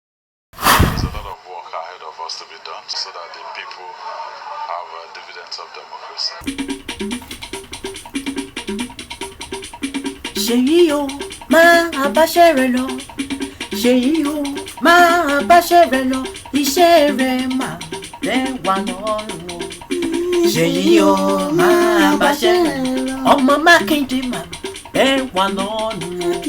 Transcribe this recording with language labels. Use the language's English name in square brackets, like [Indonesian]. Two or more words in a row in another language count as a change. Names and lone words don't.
[English] There's a lot of work ahead of us to be done so that the people have, uh, dividends of democracy. [Yoruba] Ṣèyí o, máa báṣẹ́ rẹ lọ. Ṣèyí o, máa báṣẹ́ rẹ lọ. Iṣẹ́ rẹ mà tẹ́ wa lọ́rùn o. Ṣèyí o, máa báṣẹ́ rẹ lọ. Ọmọ Mákindé mà tẹ́ wa lọ́rùn o.